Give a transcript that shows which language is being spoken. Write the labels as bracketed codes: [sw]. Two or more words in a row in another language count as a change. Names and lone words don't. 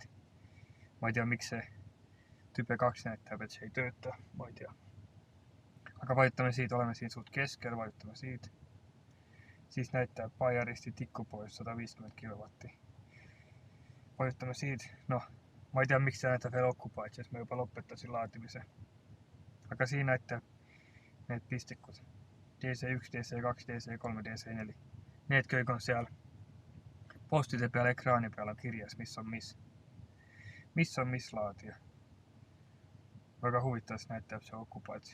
[et] Ma ei tea, miks se Type 2 näitab, et se ei töötä, ma ei tea. Aga vajutame siit, oleme siin suht keskel, vajutame siit. Siis näitab Baieristi tikkupois 150 kW. Vajutame siit, noh, ma ei tea, miks se näitab veel Occupied, sest mä [fi] jopa lopettasin laatimise. [et] Aga siin näitab need pistikud. DC1, DC2, DC3, DC4. Need kõik on seal postide peal, ekraani peal on kirjas, mis on mis. Mis on mis laadija. Väga huvitavasti näitab see Occupied.